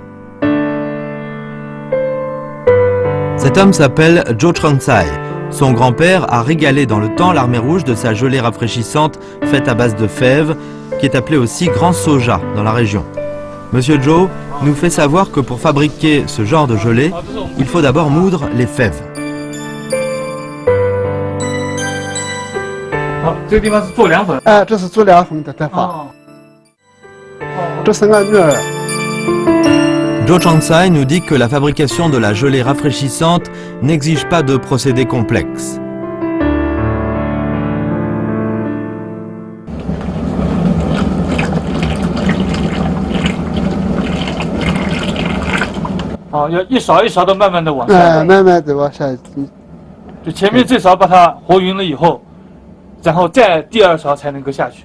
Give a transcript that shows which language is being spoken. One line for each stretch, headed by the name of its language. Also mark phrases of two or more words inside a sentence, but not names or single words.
French: Cet homme s'appelle Joe Chonsai. Son grand-père a régalé dans le temps l'armée rouge de sa gelée rafraîchissante faite à base de fèves, qui est appelée aussi grand soja dans la région. Monsieur Joe nous fait savoir que pour fabriquer ce genre de gelée, il faut d'abord moudre les fèves.
Chinese: 好，这个地方是做凉粉。这是做凉粉的地方。这是俺女儿。
French: Zhou Changsai nous dit que la fabrication de la gelée rafraîchissante n'exige pas de procédés complexes.
Chinese: 要一勺一勺的慢慢的往下，慢慢的往下，就前面这勺把它和匀了以后，然后再第二勺才能够下去，